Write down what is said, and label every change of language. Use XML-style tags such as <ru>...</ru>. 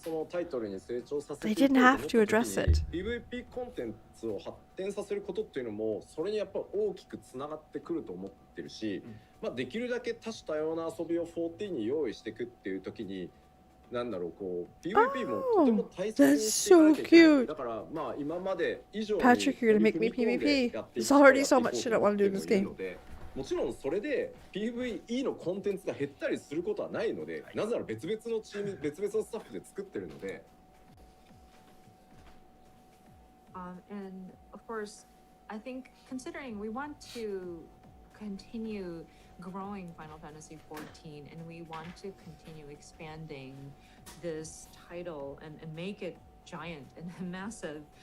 <en>They didn't have to address it.</en> <ja>PVP コンテンツを発展させることっていうのもそれにやっぱ大きくつながってくると思ってるし、まあできるだけ多種多様な遊びを14に用意していくっていう時になんだろうこう PVP もとても大切にしていかなきゃいけない。だからまあ今まで以上に</ja> <en>Patrick, you're gonna make me PvP. There's already so much shit I want to do in this game.</en> <ja>もちろんそれで PVE のコンテンツが減ったりすることはないので、なぜなら別々のチーム、別々のスタッフで作ってるので。</ja> <en>And of course, I think considering we want to continue growing Final Fantasy XIV, and we want to continue expanding this title and make it giant and massive.</en>